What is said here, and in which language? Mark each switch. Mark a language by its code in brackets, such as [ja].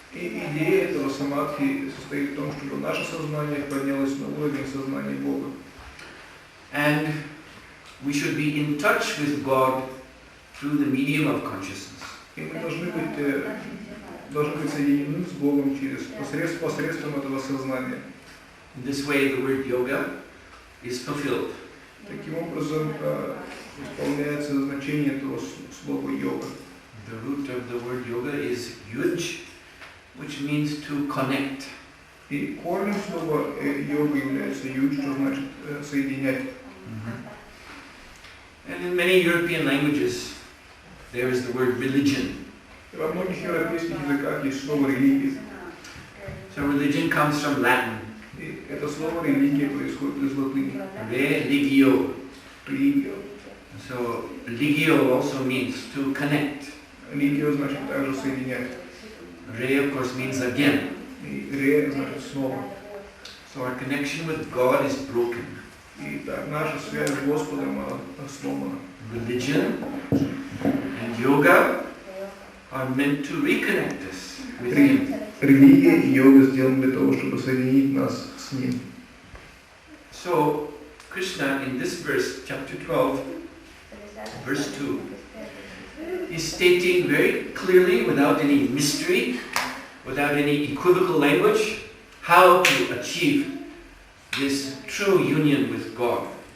[ru] И идея этого самадхи состоит в том, чтобы наше сознание поднялось на уровень сознания Бога. [en] And we should be in touch with God through the medium of consciousness. [ru] И мы должны быть соединены с Богом посредством этого сознания. [en] In this way, the word yoga is fulfilled. [ru] Таким образом, исполняется значение этого слова йога. [en] The root of the word yoga is yuj, which means to connect. [ru] И корнем слова йога является юдж, что значит соединять. [en] And in many European languages, there is the word religion. [ru] Во многих европейских языках есть слово религия. [en] So religion comes from Latin. [ru] И это слово религия происходит из латыни. [la] Religio. [ru] Религия. [en] So religio also means to connect. [ru] Религия значит также соединять. [en] Re, of course, means again. [ru] И ре значит снова. [en] So our connection with God is broken. [ru] И так наша связь с Господом сломана. [en] Religion and yoga are meant to reconnect us with Him. [ru] Религия и йога сделаны для того, чтобы соединить нас с Ним. [en] So Krishna in this verse, chapter 12, verse 2, is stating very clearly, without any mystery, without any equivocal language, how to achieve this true union with God.